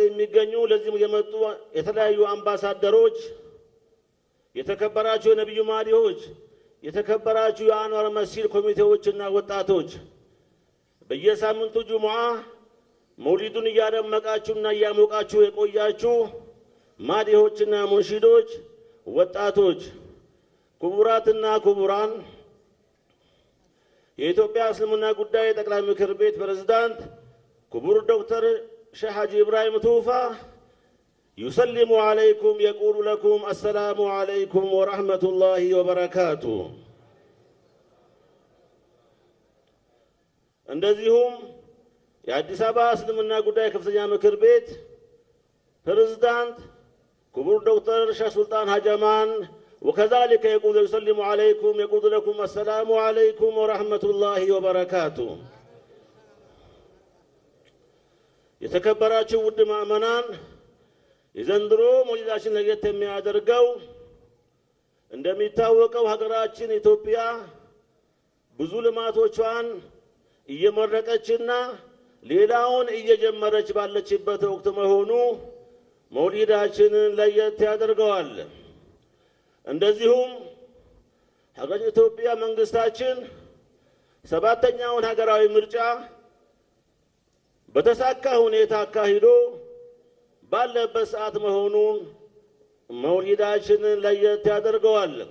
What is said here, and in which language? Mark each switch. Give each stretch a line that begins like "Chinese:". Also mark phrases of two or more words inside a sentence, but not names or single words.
Amharic: የሚገኙ ለዚህ የመጡ የተለያዩ አምባሳደሮች፣ የተከበራችሁ የነብዩ ማዲዎች፣ የተከበራችሁ የአንዋር መስጂድ ኮሚቴዎችና ወጣቶች፣ በየሳምንቱ ጁሙዓ መውሊዱን እያደመቃችሁና እያሞቃችሁ የቆያችሁ ማዲዎችና ሙንሺዶች፣ ወጣቶች፣ ክቡራትና ክቡራን፣ የኢትዮጵያ እስልምና ጉዳይ ጠቅላይ ምክር ቤት ፕሬዝዳንት ክቡር ዶክተር ሼህ ሐጂ ኢብራሂም ቱፋ
Arabic: يسلم عليكم يقول لكم السلام عليكم ورحمة الله وبركاته.
Amharic: እንደዚሁም የአዲስ አበባ እስልምና ጉዳይ ከፍተኛ ምክር ቤት ፕሬዝዳንት ክቡር ዶክተር ሼህ ሱልጣን ሀጀማን
Arabic: وكذلك يقول يسلم عليكم يقول لكم السلام عليكم ورحمة الله وبركاته.
Amharic: የተከበራችሁ ውድ ምእመናን፣ የዘንድሮ መውሊዳችን ለየት የሚያደርገው እንደሚታወቀው ሀገራችን ኢትዮጵያ ብዙ ልማቶቿን እየመረቀችና ሌላውን እየጀመረች ባለችበት ወቅት መሆኑ መውሊዳችንን ለየት ያደርገዋል። እንደዚሁም ሀገራችን ኢትዮጵያ መንግስታችን ሰባተኛውን ሀገራዊ ምርጫ በተሳካ ሁኔታ አካሂዶ ባለበት ሰዓት መሆኑን መውሊዳችንን ለየት ያደርገዋል።